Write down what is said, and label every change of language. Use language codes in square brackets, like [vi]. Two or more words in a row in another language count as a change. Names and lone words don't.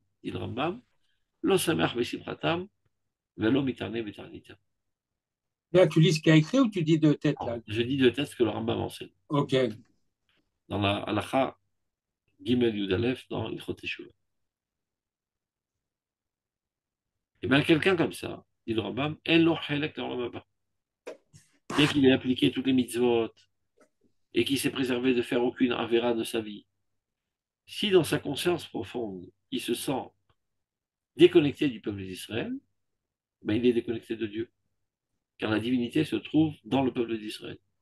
[fr] Dit le Rambam, [he] לא שמח בשמחתם, ולא מתענה בתעניתם. [fr] Là, tu lis ce qu'il y a écrit ou tu dis de tête, là? Je dis de tête ce que le Rambam enseigne. Ok. Dans la [he] הלכה גימל יוד אלף, [fr] dans [he] הלכות תשובה. [fr] Et bien, quelqu'un comme ça, dit le Rambam, [he] אין לו חלק לעולם הבא. [fr] Bien qu'il ait appliqué toutes les mitzvot et qu'il s'est préservé de faire aucune avéra de sa vie, si dans sa conscience profonde, il se sent déconnecté du peuple d'Israël, ben il est déconnecté de Dieu. Car la divinité se trouve dans le peuple d'Israël.